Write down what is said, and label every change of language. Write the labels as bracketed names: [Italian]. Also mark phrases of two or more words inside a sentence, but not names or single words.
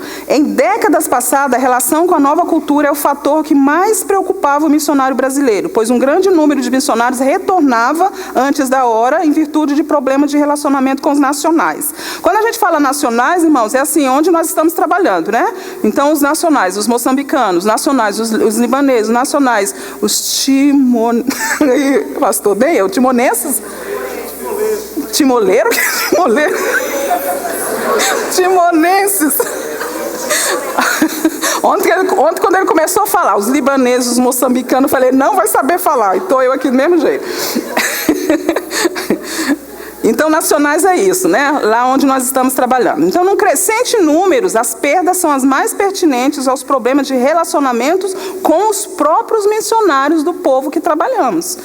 [Portuguese] Em décadas passadas, a relação com a nova cultura é o fator que mais preocupava o missionário brasileiro, pois um grande número de missionários retornava antes da hora em virtude de problemas de relacionamento com os nacionais. Quando a gente fala nacionais, irmãos, é assim, onde nós estamos trabalhando, né? Então, os nacionais, os moçambicanos, nacionais, os libaneses, nacionais, os pastor, bem eu, timoneses? Timoleiro? Timoleiro? Timonenses. Ontem, quando ele começou a falar, os libaneses, os moçambicanos, eu falei, não vai saber falar. E estou eu aqui do mesmo jeito. Então, nacionais é isso, né? Lá onde nós estamos trabalhando. Então, num crescente números, as perdas são as mais pertinentes aos problemas de relacionamentos com os próprios missionários do povo que trabalhamos.